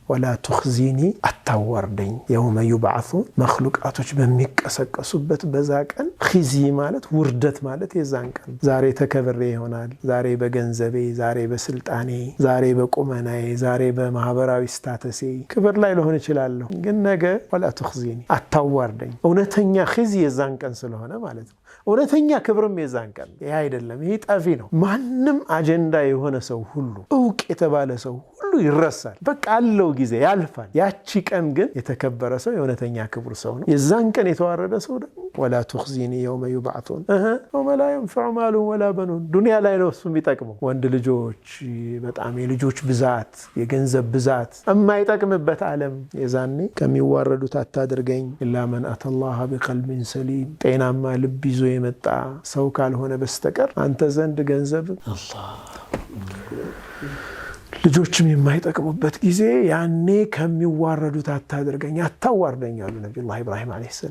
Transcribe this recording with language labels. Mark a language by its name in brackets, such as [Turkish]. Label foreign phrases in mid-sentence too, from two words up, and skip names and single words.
[Arabic] ولا تخزيني [Amharic] አታዋርደኝ [Arabic] يوم يبعثون [Amharic] مخلوقاتዎች በሚቀሰቀሱበት በዛ ቀን ኺዚ ማለት ውርደት ማለት የዛን ቀን ዛሬ ተከብሬ ይሆናል ዛሬ በገንዘቤ ዛሬ በስልጣኔ ዛሬ በቁመናዬ ዛሬ በማህበራዊ ስታተሴ ክብር ላይ ሊሆን ይችላል ግን ነገ ولا تخزيني አታዋርደኝ እውነተኛ ኺዚ የዛን ቀን ስለሆነ ማለት ነው እውነተኛ ክብርም የዛን ቀን ይሄ አይደለም ይሄ ጠፊ ነው ማንንም አጀንዳ የሆነ ሰው ሁሉ እውቅ የተባለ ሰው ሁሉ ይረሳል በቃ አለው ጊዜ ያልፋል ያቺ ቀን ግን የተከበረ ሰው የእውነተኛ ክብር ሰው ነው የዛን ቀን የተዋረደ ሰው ደግሞ [Arabic] ولا تخزيني يوم يبعثون وما لا ينفع مال ولا بنون [Amharic] ዱንያ ላይ ነው እሱ የሚጠቅመው ወንድ ልጆች በጣም የልጆች ብዛት የገንዘብ ብዛት የማይጠቅምበት ዓለም የዛኔ ከሚዋረዱት አታድርገኝ [Arabic] إلا من أتى الله بقلب سليم [Amharic] ጤናማ ልብ ይዞ የመጣ ሰው ካልሆነ በስተቀር አንተ ዘንድ ገንዘብ አላህ ልጆችም የማይጠቅሙበት ጊዜ ያኔ ከሚዋረዱት አታድርገኝ አታዋርደኝ አሉ ነብዩ ኢብራሂም [Arabic] عليه السلام